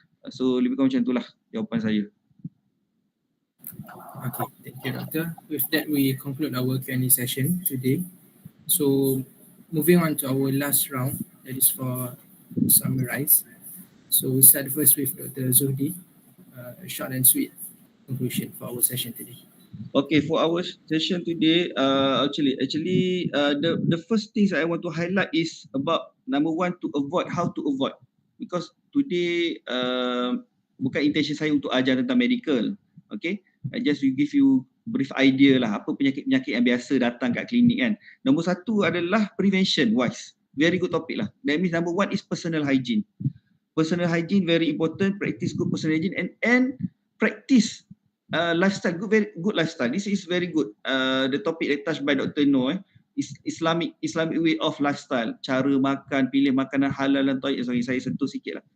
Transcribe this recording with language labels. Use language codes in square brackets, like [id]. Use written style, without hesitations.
[ms] So lebih kurang macam itulah jawapan saya. [en] Okay, thank you, Doctor. With that, we conclude our Q&A session today. So, moving on to our last round, that is for summarize. So, we start first with Dr. Zuhdi, a short and sweet conclusion for our session today. Okay, for our session today, actually, the first things I want to highlight is about number one, how to avoid. Because today, [ms] bukan intention saya untuk ajar tentang medical. [en] Okay, I just will give you brief idea [ms] lah apa penyakit-penyakit yang biasa datang kat klinik kan. Nombor satu adalah [en] prevention wise. Very good topic lah. That means number one is personal hygiene. Personal hygiene very important. Practice good personal hygiene and practice lifestyle, very good lifestyle. This is very good. The topic that touched by Dr. Noor is Islamic way of lifestyle. [ms] Cara makan, pilih makanan halal dan thayyib. Sorry, saya sentuh sikit lah.